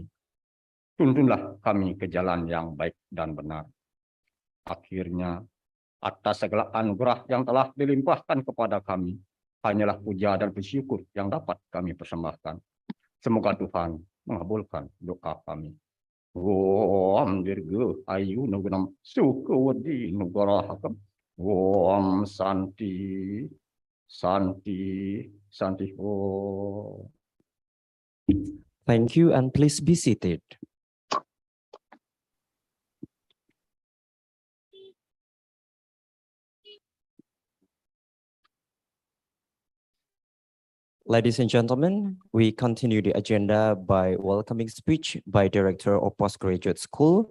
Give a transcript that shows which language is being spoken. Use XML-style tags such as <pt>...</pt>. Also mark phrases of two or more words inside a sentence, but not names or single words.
<id>Tuntunlah kami ke jalan yang baik dan benar. Akhirnya, atas segala anugerah yang telah dilimpahkan kepada kami, hanyalah puja dan bersyukur yang dapat kami persembahkan. Semoga Tuhan mengabulkan doa kami.</id> <sa>Om Dirga Ayu Nugunam Sukawadi Nugarahakam. Om Santi Santi Santi Om.</sa> <en>Thank you, and please be seated. Ladies and gentlemen, we continue the agenda by welcoming speech by Director of Postgraduate School.</en>